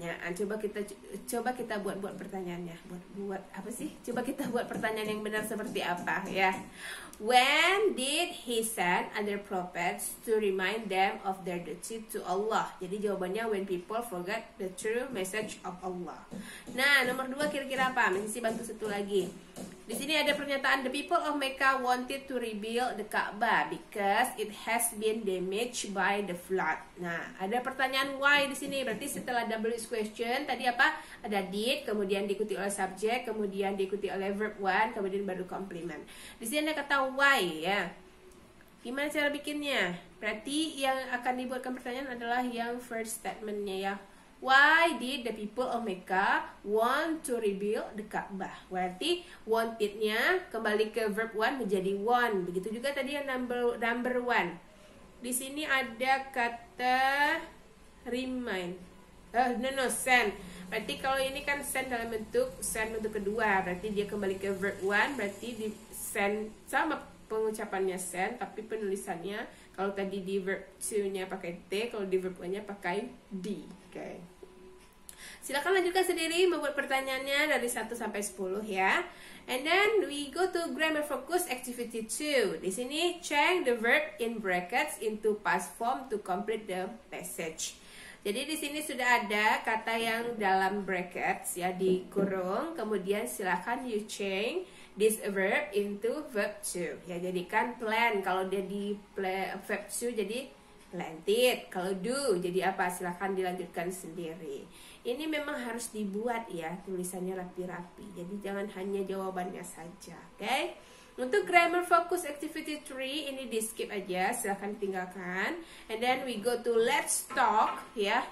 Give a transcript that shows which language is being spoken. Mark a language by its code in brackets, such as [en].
[id] Coba kita buat pertanyaannya. Buat apa sih? Coba kita buat pertanyaan yang benar seperti apa ya. [en] When did he send other prophets to remind them of their duty to Allah? [id] Jadi jawabannya [en] when people forget the true message of Allah. [id] Nah, nomor 2 kira-kira apa? Mesti bantu satu lagi. Di sini ada pernyataan [en] the people of Mecca wanted to rebuild the Ka'bah because it has been damaged by the flood. [id] Nah, ada pertanyaan why di sini. Berarti setelah WH question tadi apa? Ada did, kemudian diikuti oleh subject, kemudian diikuti oleh verb 1, kemudian baru complement. Di sini ada kata why ya. Gimana cara bikinnya? Berarti yang akan dibuatkan pertanyaan adalah yang first statementnya ya. [en] Why did the people of Mecca want to rebuild the Ka'bah? [id] Berarti wanted-nya kembali ke verb 1 menjadi want. Begitu juga tadi yang number 1. Di sini ada kata remind. Send. Berarti kalau ini kan send dalam bentuk kedua. Berarti dia kembali ke verb 1. Berarti di send sama pengucapannya send, tapi penulisannya kalau tadi di verb 2-nya pakai T, kalau di verb 1-nya pakai D. Oke. Silakan lanjutkan sendiri membuat pertanyaannya dari 1 sampai 10 ya. [en] And then we go to grammar focus activity 2. [id] Di sini [en] change the verb in brackets into past form to complete the passage. [id] Jadi di sini sudah ada kata yang dalam brackets ya, di kurung, kemudian silakan [en] you change this verb into verb 2. [id] Ya, jadikan plan. Kalau dia di verb 2 jadi planted. Kalau do jadi apa? Silahkan dilanjutkan sendiri. Ini memang harus dibuat ya, tulisannya rapi-rapi. Jadi jangan hanya jawabannya saja, oke? Untuk grammar focus activity 3 ini di skip aja, silahkan tinggalkan. [en] And then we go to let's talk ya.